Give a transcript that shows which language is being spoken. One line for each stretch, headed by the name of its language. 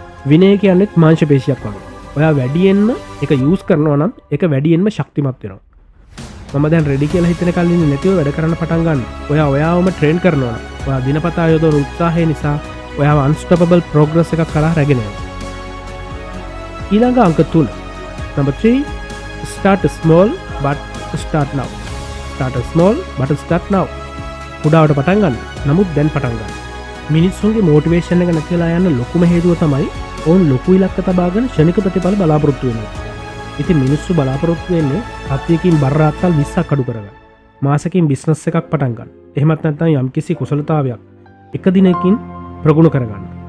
Sinhala: විනය කියන්නේත් මාංශ පේශියක් වගේ. ඔයා වැඩියෙන්ම ඒක යූස් කරනවා නම් ඒක වැඩියෙන්ම ශක්තිමත් වෙනවා. මම දැන් රෙඩි කියලා හිතන කලින් නැතිව වැඩ කරන්න පටන් ගන්න. ඔයාවම ට්‍රේන් කරනවා නම් ඔයා දිනපතා යොදවන උත්සාහය නිසා ඔයාව අන්ස්ටොපබල් ප්‍රෝග්‍රස් එකක් කරා රැගෙන යනවා. ඊළඟ අංක 3.
English: number 3. start small but start now. start small but start now.
Sinhala: උඩාවට පටන් ගන්න. නමුත් දැන් පටන් ගන්න. මිනිස්සුන්ගේ මොටිවේෂන් එක නැතිලා යන ලොකුම හේතුව තමයි ඔවුන් ලොකු ඉලක්ක තබාගෙන ක්ෂණික ප්‍රතිඵල බලාපොරොත්තු වෙනවා. ඉතින් මිනිස්සු බලාපොරොත්තු වෙන්නේ හත්යකින් බර අත්තල් 20ක් අඩු කරගන්න. මාසෙකින් බිස්නස් එකක් පටන් ගන්න. එහෙමත් නැත්නම් යම්කිසි කුසලතාවයක් එක දිනකින් ප්‍රගුණ කරගන්න.